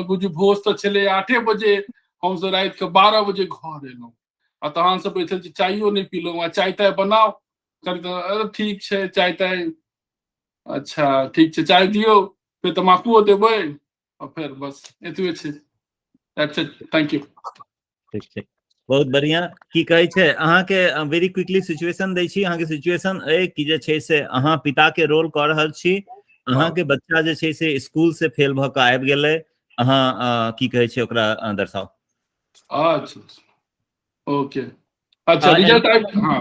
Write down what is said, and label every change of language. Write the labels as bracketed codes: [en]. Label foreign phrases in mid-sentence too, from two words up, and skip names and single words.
[mai] बुझू भोज तऽ छलै 8 बजे, हमसब राति के 12 बजे घर एलहुँ। आ तहन सब बैठल छी, चाइयो नहीं पीलहुँ। आ चाय ताय बनाओ, ठीक छै चाय ताय, अच्छा ठीक छै चाय दियौ, फिर तमाकुओ देबै, और फिर बस एतबे छै। [en] that's it, thank you. [mai] ठीक छै, बहुत बढ़िया। की कहै छै, अहाँके [en] very quickly situation [mai] दै छी। अहाँके सिचुएशन अइ कि जे छै से अहाँ पिता के रोल कऽ रहल छी, अहाँके बच्चा जे छै से स्कूल से फेल भऽ कऽ आबि गेलै, अहाँ की कहै छै ओकरा दर्शाओ। अच्छा, ओके, अच्छा रिजल्ट आइ, हाँ